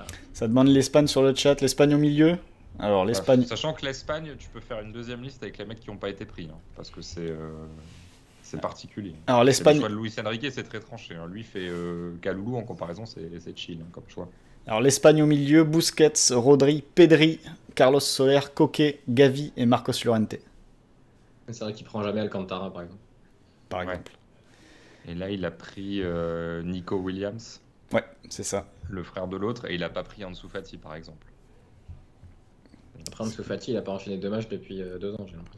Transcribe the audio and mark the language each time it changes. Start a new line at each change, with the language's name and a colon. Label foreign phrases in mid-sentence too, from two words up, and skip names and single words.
French: Ça demande l'Espagne sur le chat, l'Espagne au milieu. Alors l'Espagne. Sachant que l'Espagne, tu peux faire une deuxième liste avec les mecs qui n'ont pas été pris, hein, parce que c'est particulier. Alors l'Espagne. Le choix de Luis Enrique, c'est très tranché. Hein. Lui fait Kaloulou en comparaison, c'est chill hein, comme choix. Alors l'Espagne au milieu, Busquets, Rodri, Pedri, Carlos Soler, Koke, Gavi et Marcos Llorente. C'est vrai qu'il prend jamais Alcantara par exemple. Par exemple. Et là, il a pris Nico Williams. Ouais, c'est ça. Le frère de l'autre, et il n'a pas pris Ansu Fati par exemple. Après Ansu Fati, il a pas enchaîné 2 matchs depuis 2 ans, j'ai l'impression.